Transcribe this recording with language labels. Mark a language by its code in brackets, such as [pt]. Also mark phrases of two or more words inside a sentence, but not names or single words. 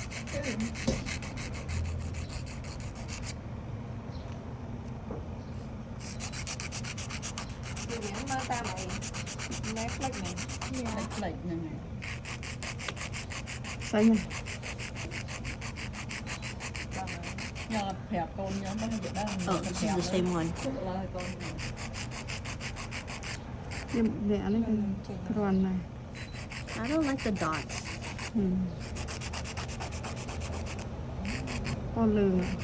[km] ពីវាមកតាមអី Netflix ហ្នឹង ផ្លេចហ្នឹងហើយ ស្អីហ្នឹង ញ៉ាំប្រាប់កូនញ៉ាំហ្នឹងវាដឹង [en] Oh, she's the same one. [km] ឡើយកូន វាអានេះគឺគ្រាន់ណាស់ [en] I don't like the dots. [km] អូលឿង